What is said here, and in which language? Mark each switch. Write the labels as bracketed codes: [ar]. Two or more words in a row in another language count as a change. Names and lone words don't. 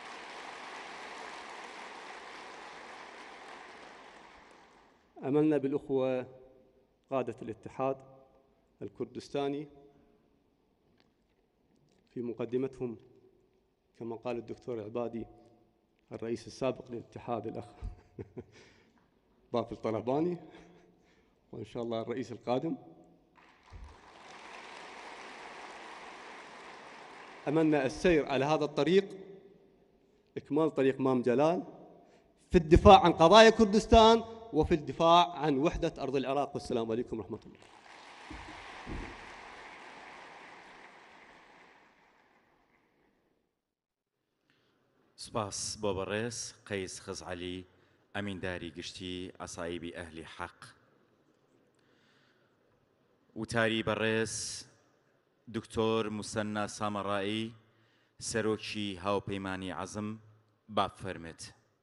[ar] أملنا بالأخوة قادة الاتحاد الكردستاني في مقدمتهم كما قال الدكتور عبادي الرئيس السابق للاتحاد الأخ باقي الطلباني، وإن شاء الله الرئيس القادم. أملنا السير على هذا الطريق، إكمال طريق مام جلال في الدفاع عن قضايا كردستان وفي الدفاع عن وحدة أرض العراق. والسلام عليكم ورحمة الله. [ckb] سپاس بۆ بەڕێز قەیس خزعەلی ئەمینداری گشتی ئەسایبی ئەهلی حەق. وتاری بەڕێز دکتۆر موسەنا سامەڕایی سەرۆکی هاوپەیمانی عەزم بافەرمێت.